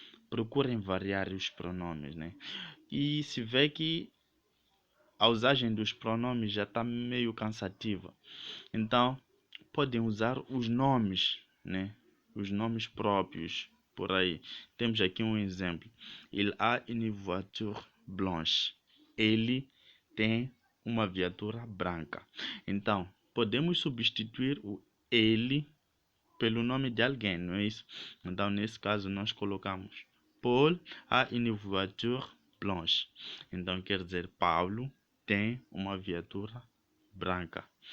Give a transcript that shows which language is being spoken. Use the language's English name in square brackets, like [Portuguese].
[Portuguese] Procurem variar os pronomes, né? E se vê que a usagem dos pronomes já está meio cansativa, então podem usar os nomes, né? Os nomes próprios por aí. Temos aqui um exemplo. [French] Il a une voiture blanche. [Portuguese] Ele tem uma viatura branca. Então, podemos substituir o ele pelo nome de alguém, não é isso? Então, nesse caso, nós colocamos Paul [French] a une voiture blanche. [Portuguese] Então, quer dizer, Paulo tem uma viatura branca.